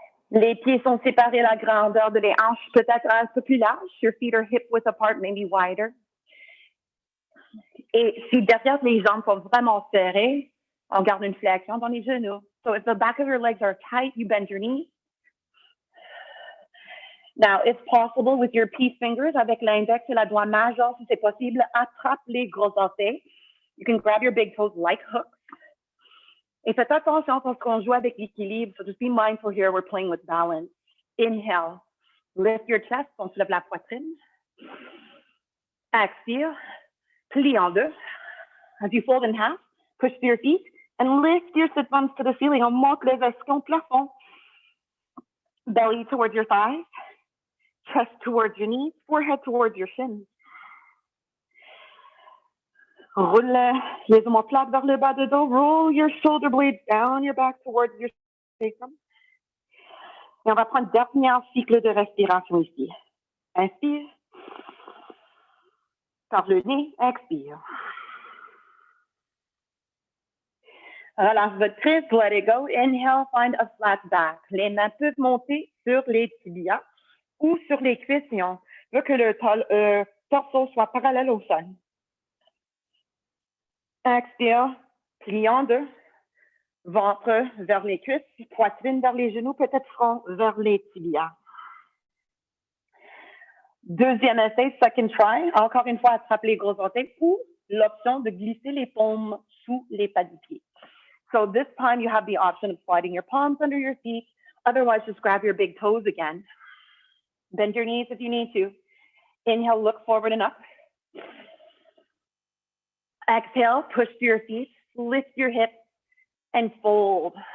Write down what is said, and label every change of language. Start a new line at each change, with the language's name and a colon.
French: Les pieds sont séparés à la grandeur de les hanches, peut-être un peu plus large.
English: Your feet are hip width apart, maybe wider.
French: Et si derrière les jambes sont vraiment serrées, on garde une flexion dans les genoux.
English: So if the back of your legs are tight, you bend your knees. Now, if possible, with your peace fingers,
French: avec l'index et la doigt majeur, si c'est possible, attrape les gros orteils.
English: You can grab your big toes like hooks.
French: Et faites attention parce qu'on joue avec l'équilibre.
English: So just be mindful here, we're playing with balance. Inhale, Lift your chest,
French: on soulève la poitrine. Expire, plie en deux.
English: As you fold in half, push to your feet and lift your sit bones to the ceiling.
French: On monte les esquins au plafond.
English: Belly towards your thighs, chest towards your knees, forehead towards your shins.
French: Roule les omoplates vers le bas de dos.
English: Roll your shoulder blades down your back towards your sacrum.
French: Et on va prendre un dernier cycle de respiration ici. Inspire. Par le nez, expire. Relâche votre prise,
English: let it go. Inhale, find a flat back.
French: Les mains peuvent monter sur les tibias ou sur les cuisses si on veut que le torse soit parallèle au sol. Expire, plie en deux. Ventre vers les cuisses, poitrine vers les genoux, peut-être front vers les tibias. Deuxième essai,
English: second try.
French: Encore une fois, attrape les gros orteils ou l'option de glisser les paumes sous les pas du pied.
English: So this time you have the option of sliding your palms under your feet. Otherwise, just grab your big toes again. Bend your knees if you need to. Inhale, look forward and up. Exhale, push to your feet, lift your hips, and fold.